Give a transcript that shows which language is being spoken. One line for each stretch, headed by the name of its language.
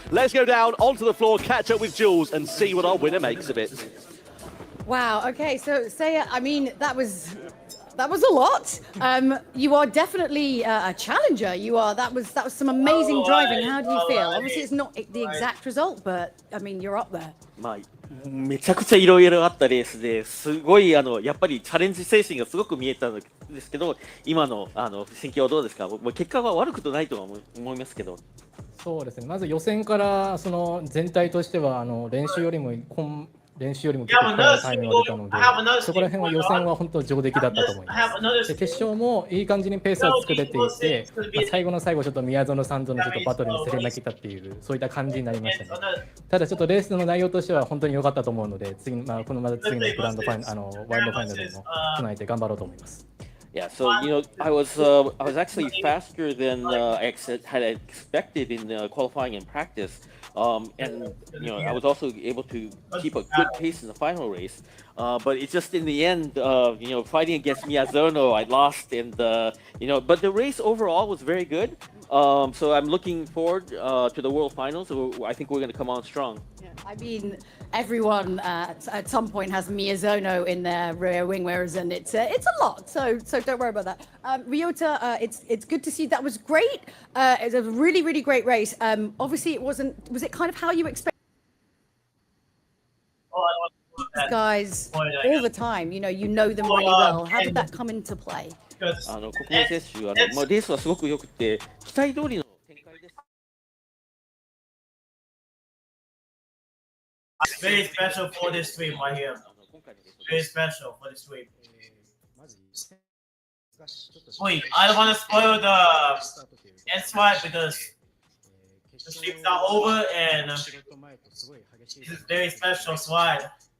English: Let's go down onto the floor, catch up with Jules and see what our winner makes of it. Wow, okay, so Saya, I mean, that was a lot. You are definitely a challenger. That was some amazing driving. How do you feel? Obviously, it's not the exact result, but I mean, you're up there.
Japanese: めちゃくちゃいろいろあったレースですごいやっぱりチャレンジ精神がすごく見えたんですけど、今の心境はどうですか？結果は悪くないとは思いますけど。そうですね。まず予選から全体としては練習よりも結構タイムが出たので、そこら辺は予選は本当上出来だったと思います。で決勝もいい感じにペースを作れていて、最後の最後ちょっと宮園さんとのちょっとバトルに競り負けたっていうそういった感じになりましたね。ただちょっとレースの内容としては本当に良かったと思うので、次のグランドファイナルワイルドファイナルでも備えて頑張ろうと思います。
English: Yeah, so I was actually faster than had expected in qualifying and practice, and I was also able to keep a good pace in the final race. But it's just in the end, fighting against Miyazono, I lost, and but the race overall was very good. So I'm looking forward to the World Finals. So I think we're going to come on strong. I mean, everyone at some point has Miyazono in their rear wing mirrors, and it's a lot. So don't worry about that. Ryota, it's good to see. That was great. It was a really great race. Obviously, it wasn't. Was it kind of how you expected? These guys all the time. You know them really well. How did that come into play?
Japanese: 国民選手レースはすごく良くて期待通りの展開です。
English: Very special for this stream right here. Very special for this stream. Wait, I don't want to spoil the end slide because the streams are over and this is very special slide.